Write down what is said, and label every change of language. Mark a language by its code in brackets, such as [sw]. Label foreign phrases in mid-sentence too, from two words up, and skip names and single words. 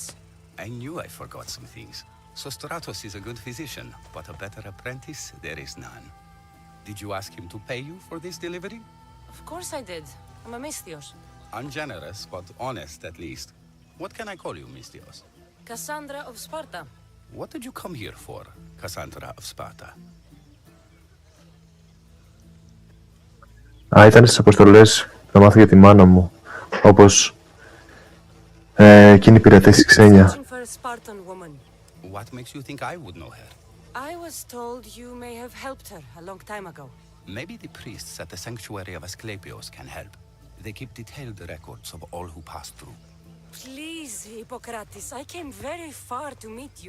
[en] I knew I forgot some things. Sostratos is a good physician, but a better apprentice there is none. Did you ask him to pay you for this delivery? Of course I did. I'm a Misthios. Ungenerous, but honest at least. What can I call you, Misthios? Cassandra of Sparta. What did you come here for, Cassandra of Sparta? [el] Ήταν στις αποστολές να μάθω για τη μάνα μου, όπως εκείνη πήρε θέση ξένια. [en] Searching for a Spartan woman. What makes you think I would know her? I was told you may have helped her a long time ago. Maybe the priests at the sanctuary of Asclepios can help. They keep detailed records of all who passed through. Please, Ippocratis, I came very far to meet you.